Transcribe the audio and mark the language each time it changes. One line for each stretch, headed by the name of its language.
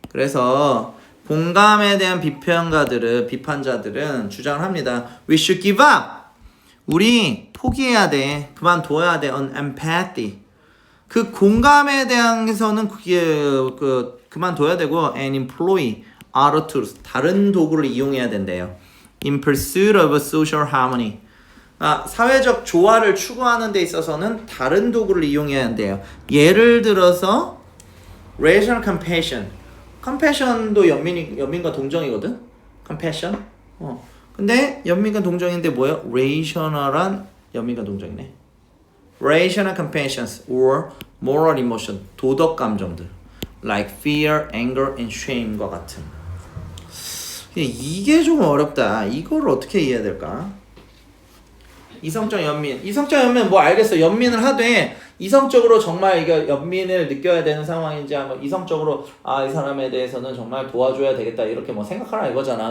Korean: 그래서 공감에 대한 비판자들은 주장을 합니다.
English: We should give up.
Korean: 우리 포기해야 돼. 그만둬야 돼.
English: on empathy.
Korean: 그 공감에 대해서는 그만둬야 되고
English: and employ other tools.
Korean: 다른 도구를 이용해야 된대요.
English: In pursuit of social harmony.
Korean: 사회적 조화를 추구하는 데 있어서는 다른 도구를 이용해야 한대요. 예를 들어서 rational compassion. compassion도 연민과 동정이거든.
English: compassion.
Korean: 근데 연민과 동정인데 뭐예요? rational한 연민과 동정이네.
English: rational compassions or moral emotion.
Korean: 도덕 감정들.
English: like fear, anger, and shame과
Korean: 같은. 이게 좀 어렵다. 이걸 어떻게 이해해야 될까? 이성적 연민 뭐 알겠어. 연민을 하되 이성적으로 정말 이게 연민을 느껴야 되는 상황인지 한번 이성적으로 이 사람에 대해서는 정말 도와줘야 되겠다 이렇게 뭐 생각하라 이거잖아.